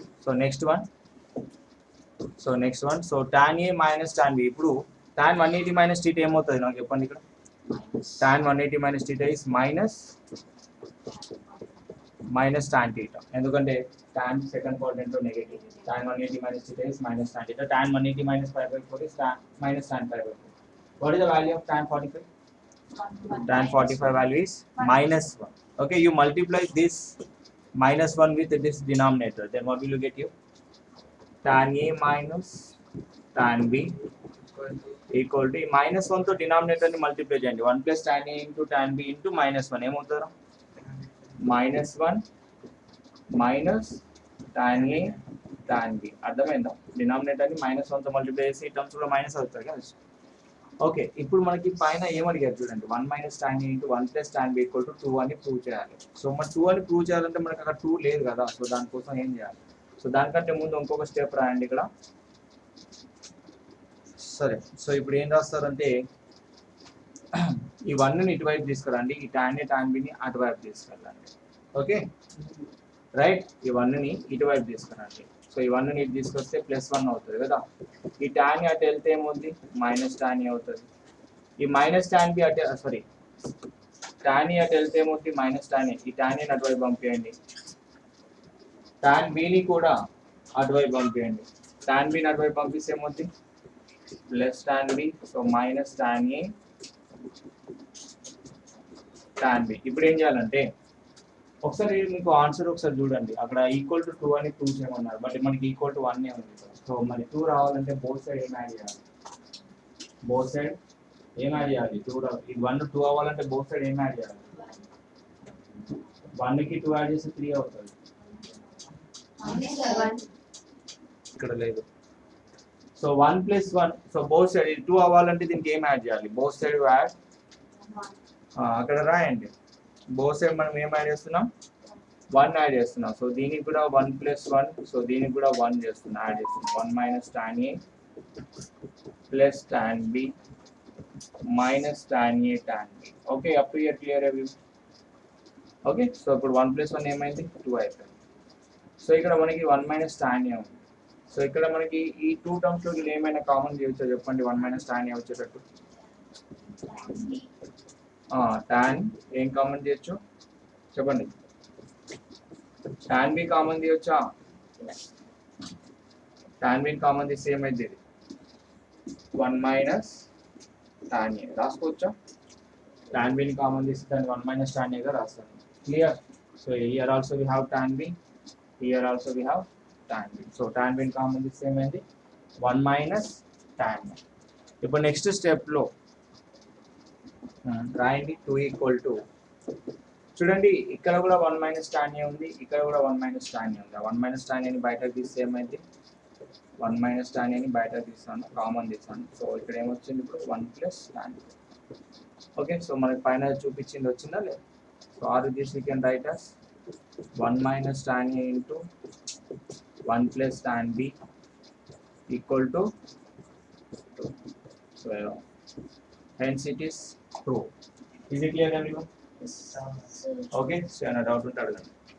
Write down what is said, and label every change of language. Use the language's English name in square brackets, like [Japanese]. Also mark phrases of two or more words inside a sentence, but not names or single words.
[English] so next one, so tan A మైనస్ tan B. [Telugu] ఇప్పుడు [English] tan 180 minus θ [Telugu] ఏమవుతుంది నాకు చెప్పండి. ఇక్కడ [English] tan 180 minus θ is minus tan θ, [Telugu] ఎందుకంటే tan [English] second quadrant [Telugu] లో నెగటివ్. [English] tan 180 minus theta is minus tan theta. Tan 180 minus pi by 4 is minus tan pi by 4. What is the value of tan 45? Tan 45 value is minus 1. Okay, you multiply this minus 1 with this denominator. Then what will you get you? Tan A minus tan B equal to minus 1 [Telugu] తో denominator ని multiply చేయండి. [English] 1 plus tan A into tan B into minus 1 [Telugu] ఏమవుతారు? [English] minus 1 minus tan A tan B. [Telugu] అర్థమైందా? డినామినేటర్ ని మైనస్ 1 తో మల్టిప్లై చేసి ఈ టర్మ్స్ కూడా మైనస్ అవుతాయి కదా. ఓకే, ఇప్పుడు మనకి పైన ఏమడిగారు చూడండి, [English] 1 minus tan A into 1 plus tan B equal to 2 [Telugu] అని ప్రూవ్ చేయాలి. సో మరి 2 అని ప్రూవ్ చేయాలంటే మనకి అక్కడ 2 లేదు కదా, సో దానికోసం ఏం చేయాలి? సో దానికంటే ముందు ఇంకొక స్టెప్ రాయండి ఇక్కడ. సరే, సో ఇప్పుడు ఏం రాస్తారంటే ఈ 1 ని ఇటువైపు తీసుకురండి, ఈ tan A tan B ని అటువైపు తీసుకెళ్ళండి. [English] okay right, [Telugu] ఈ 1 ని ఇటువైపు తీసుకురండి. సో ఈ 1 ని ఇటు తీసుకొస్తే +1 అవుతుంది కదా. ఈ tan అటు వెళ్తే ఏమవుతుంది? [English] minus tan [Telugu] అవుతుంది. ఈ [English] minus tan B [Telugu] అటు సారీ tan అటు వెళ్తే ఏమవుతుంది? [English] minus tan. [Telugu] ఈ tan అటువైపు పంపించండి, tan B ని కూడా అటువైపు పంపించండి. tan B ని అటువైపు పంపిస్తే ఏమవుతుంది? [English] plus tan B. so minus tan A tan B. [Telugu] ఇప్పుడు ఏం చేయాలంటే ఒకసారి మీకు ఆన్సర్ ఒకసారి చూడండి, అక్కడ [English] equal to 2 [Telugu] అని ప్రూవ్ చేయమన్నారు, బట్ మనకి [English] equal to 1 [Telugu] ఉంది. సో మరి 2 రావాలంటే [English] both side [Telugu] ఏం యాడ్ చేయాలి? [English] both side [Telugu] ఏం యాడ్ చేయాలి? 2 ఇది 1 2 అవ్వాలంటే [English] both side [Telugu] ఏం యాడ్ చేయాలి? 1 కి 2 యాడ్ చేస్తే 3 అవుతుంది. ఇక్కడ లేదు. సో 1 + 1, సో [English] both side [Telugu] 2 అవ్వాలంటే దీనికి ఏం యాడ్ చేయాలి? [English] both side add, [Telugu] అక్కడ రాయండి. [English] both side [Telugu] మనం ఏం యాడ్ చేస్తున్నాం? 1 యాడ్ చేస్తున్నాం. సో దీనికి కూడా 1 + 1, సో దీనికి కూడా 1 చేస్తున్నాం, యాడ్ చేస్తున్నాం. 1 minus tan A plus tan B minus tan A tan B. ఓకే, [English] up to here clear review. [Telugu] ఓకే, సో ఇప్పుడు 1 + 1 ఏమైంది? 2 అయిపోయింది. సో ఇక్కడ మనకి [English] 1 minus tan A [Telugu] ఉంది. సో ఇక్కడ మనకి ఈ 2 టర్మ్స్ లో ఏమైనా కామన్ చేయొచ్చో చెప్పండి, [English] 1 minus tan A [Telugu] వచ్చేటట్టు. tan ఏం కామన్ చేయొచ్చు చెప్పండి? tan B కామన్ తీయొచ్చా? tan B కామన్ తీస్తే ఏమైంది? [English] 1 minus tan A [Telugu] రాసుకోవచ్చా? tan B ని కామన్ తీస్తే దాన్ని [English] 1 minus tan A [Telugu] గా రాస్తాను. క్లియర్? [English] so here also we have tan B, here also we have tan B. [Telugu] సో tan B ని కామన్ తీస్తే ఏమైంది? [English] 1 minus tan A. [Telugu] ఇప్పుడు నెక్స్ట్ స్టెప్ లో రాయండి 2 ఈక్వల్ టు, చూడండి ఇక్కడ కూడా [English] 1 minus tan A [Telugu] ఉంది, ఇక్కడ కూడా [English] 1 minus tan A [Telugu] ఉంది. [English] 1 minus tan A [Telugu] ని బయటకు తీస్తే ఏమైంది? [English] 1 minus tan A [Telugu] ని బయటకు తీస్తాను, కామన్ తీస్తాను. సో ఇక్కడ ఏమొచ్చింది? ఇప్పుడు [English] 1 plus tan A. [Telugu] ఓకే, సో మనకి పైన చూపించింది వచ్చిందా లేదు? [English] so or this we can write as 1 minus tan A into 1 plus tan B equal to 2. So hence it is true. Is it clear everyone? Yes. Okay, so I doubt